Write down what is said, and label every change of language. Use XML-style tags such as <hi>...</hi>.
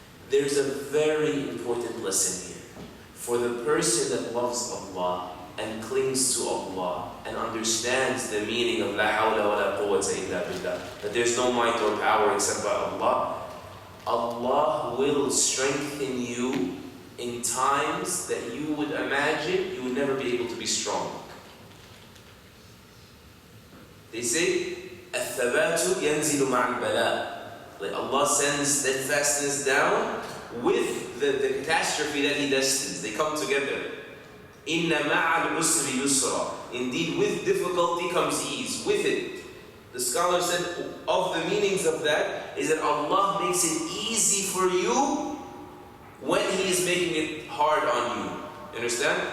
<en>There's a very important lesson here. For the person that loves Allah and clings to Allah and understands the meaning of</en> <ar>La hawla wa la quwwata illa billah,</ar> <en>that there's no might or power except by Allah, Allah will strengthen you in times that you would imagine you would never be able to be strong.</en> <ar>They say, الثبات ينزل مع البلاء.</ar> <en>Like Allah sends steadfastness down with the catastrophe that He destines. They come together.</en> <ar>إِنَّ مَعَ الْعُسْرِ يُسْرًا.</ar> <en>Indeed, with difficulty comes ease. With it. The scholar said, of the meanings of that is that Allah makes it easy for you when He is making it hard on you. You understand?</en>